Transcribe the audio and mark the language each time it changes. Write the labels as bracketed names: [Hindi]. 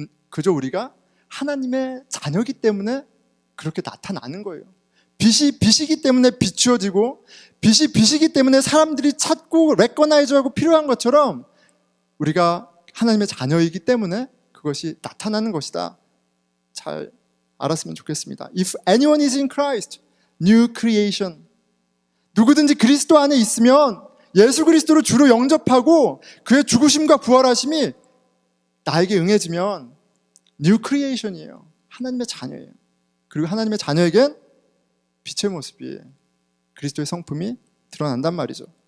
[Korean] 그저 우리가 하나님의 자녀이기 때문에 그렇게 나타나는 거예요. 빛이 빛이기 때문에 비추어지고, 빛이 빛이기 때문에 사람들이 찾고 레코나이즈하고 필요한 것처럼 우리가 하나님의 자녀이기 때문에 그것이 나타나는 것이다. 잘 알았으면 좋겠습니다. [English] If anyone is in Christ, new creation. [Korean] 누구든지 그리스도 안에 있으면 예수 그리스도를 주로 영접하고 그의 죽으심과 부활하심이 나에게 응해지면 new creation이에요. 하나님의 자녀예요. 그리고 하나님의 자녀에겐 빛의 모습이, 그리스도의 성품이 드러난단 말이죠.